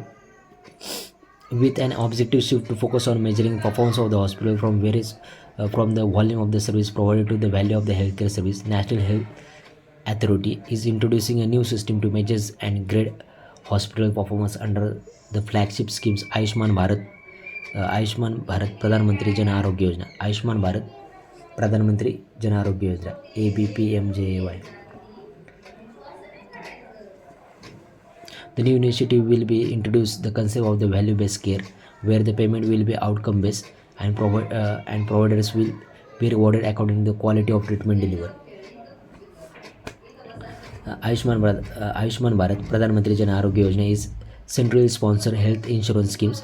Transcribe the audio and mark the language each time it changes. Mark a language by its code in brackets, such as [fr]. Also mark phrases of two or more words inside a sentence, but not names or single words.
[en] With an objective shift to focus on measuring performance of the hospital from the volume of the service provided to the value of the healthcare service, National Health Authority is introducing a new system to measure and grade hospital performance under the flagship schemes Ayushman Bharat, Pradhan Mantri Jan Arogya Yojana, Ayushman Bharat, Pradhan Mantri Jan Arogya Yojana, ABPMJAY. The new initiative will be introduce the concept of the value-based care, where the payment will be outcome-based and providers will be rewarded according to the quality of treatment delivered. Ayushman Bharat Pradhan Mantri Jan Arogya Yojana is centrally sponsored health insurance schemes.